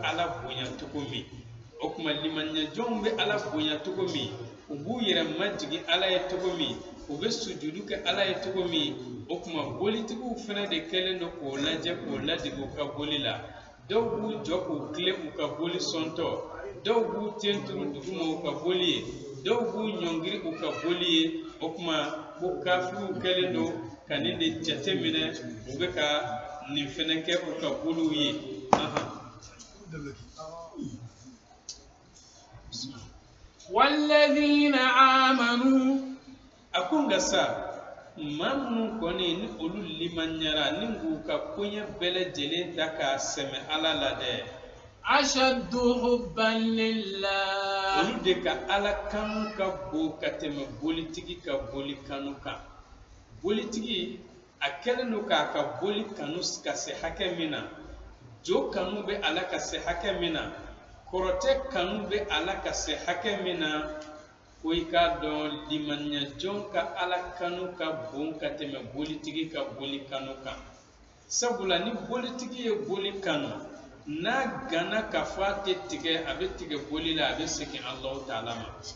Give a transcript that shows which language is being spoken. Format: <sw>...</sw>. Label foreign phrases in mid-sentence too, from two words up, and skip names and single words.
<bm>ala bonya cogo min o tuma limaniyajanw bɛ ala bonya cogo min u b'u yɛrɛ majigin ala ye cogo min u bɛ sujudu kɛ ala ye cogo min o tuma bolitigiw fana de kɛlen don k'o lajɛ k'o ladege u ka boli la dɔw b'u jɔ k'u tilen u ka boli sɔntɔ dɔw b'u ten turu duguma u ka boli ye dɔw b'u ɲɔngiri u ka boli ye o tuma ko kafiriw kɛlen don ka nin de jate minɛ u bɛ ka nin fɛnɛ kɛ u ka boliw ye</bm> <ar>والذين آمنوا</ar> <bm>ako nga sa maa minnu kɔni ni olu limanyara ni k'u ka koɲɛ bɛɛ lajɛlen ta k'a sɛmɛ ala la dɛ</bm> <ar>أشد حبا لله</ar> <bm>olu de ka ala kanu ka bon ka tɛmɛ bolitigi ka boli kanu kan bolitigi a kɛlen don k'a ka boli kanu ka se hakɛ min na jo kanu bɛ ala ka se hakɛ min na kɔrɔtɛ kanu bɛ ala ka se hakɛ min na ko i k'a dɔn limaniyajanw ka ala kanu ka bon ka tɛmɛ bolitigi ka boli kanu kan sabula ni bolitigi ye boli kanu n'a gana k'a fɔ a tɛ tigɛ a bɛ tigɛ boli la a bɛ segin Alahu Taala ma</bm>